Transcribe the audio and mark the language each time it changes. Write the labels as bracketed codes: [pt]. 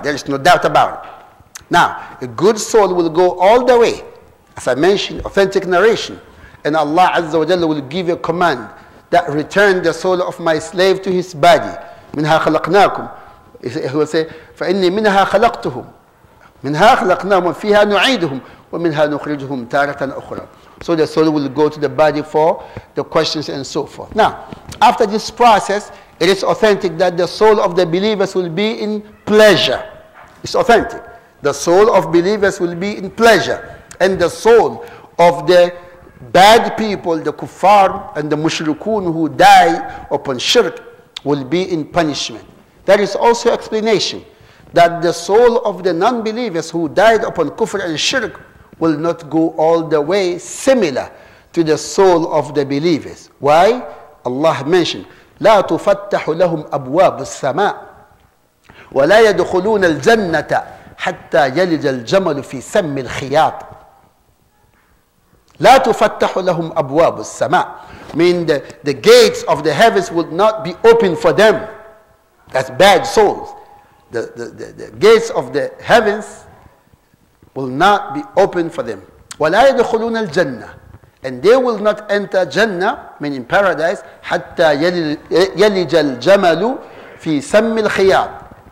[en] There is no doubt about it. Now, a good soul will go all the way. As I mentioned, authentic narration. And Allah Azza wa Jalla will give a command that return the soul of my slave to his body. [ar] منها خلقناكم. [en] He will say, [ar] فإني منها خلقتهم. منها خلقناهم وفيها نعيدهم ومنها نخرجهم تارة أخرى. [en] So the soul will go to the body for the questions and so forth. Now, after this process, it is authentic that the soul of the believers will be in pleasure. It's authentic. The soul of believers will be in pleasure. And the soul of the bad people, the kuffar and the mushrikun who die upon shirk, will be in punishment. There is also explanation that the soul of the non-believers who died upon kufr and shirk will not go all the way similar to the soul of the believers. Why? Allah mentioned, [ar] لا تفتح لهم أبواب السماء ولا يدخلون الجنة حتى يلج الجمل في سم الخياط. لا تفتح لهم أبواب السماء. [en] Mean the gates of the heavens would not be open for them. That's bad souls. The gates of the heavens will not be open for them. [ar] وَلَا يَدْخُلُونَ الْجَنَّةِ. [en] And they will not enter Jannah, meaning paradise, [ar] حَتَّى يَلِجَ الْجَمَلُ فِي سَمِّ الْخِيَاطِ.